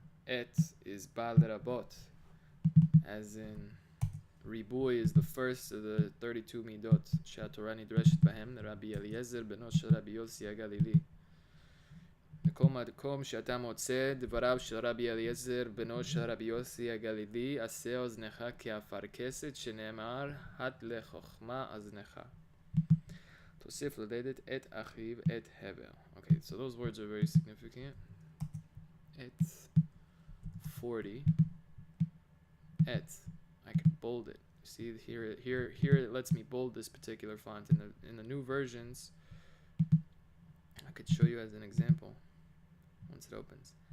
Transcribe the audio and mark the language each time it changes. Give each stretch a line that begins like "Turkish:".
English: Et is bal rabot, as in ריבוי is the first of the 32 midot
Hebrew: שהתורה נדרשת בהם, רבי אליעזר בנו של רבי יוסי הגלילי. בכל מקום שאתה מוצא דבריו של רבי אליעזר בנו של רבי יוסי הגלילי, עשה אוזנך כאפרכסת, שנאמר הט לחוכמה אזנך. תוסיף ללדת את אחיו את הבל.
English: Okay, so those words are very significant. Et 40. Et. I can bold it. See here it lets me bold this particular font. In the new versions, I could show you as an example once it opens.